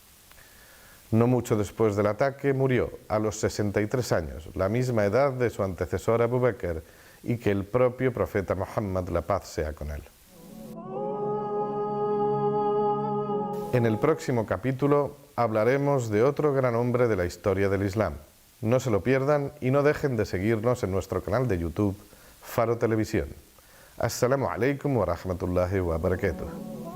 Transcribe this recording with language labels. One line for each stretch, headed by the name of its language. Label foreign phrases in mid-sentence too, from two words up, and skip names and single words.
Spanish: No mucho después del ataque murió, a los 63 años, la misma edad de su antecesor Abu Bakr, y que el propio profeta Muhammad, la paz sea con él. En el próximo capítulo hablaremos de otro gran hombre de la historia del Islam. No se lo pierdan y no dejen de seguirnos en nuestro canal de YouTube, Faro Televisión.
Arabic: السلام عليكم ورحمة الله وبركاته.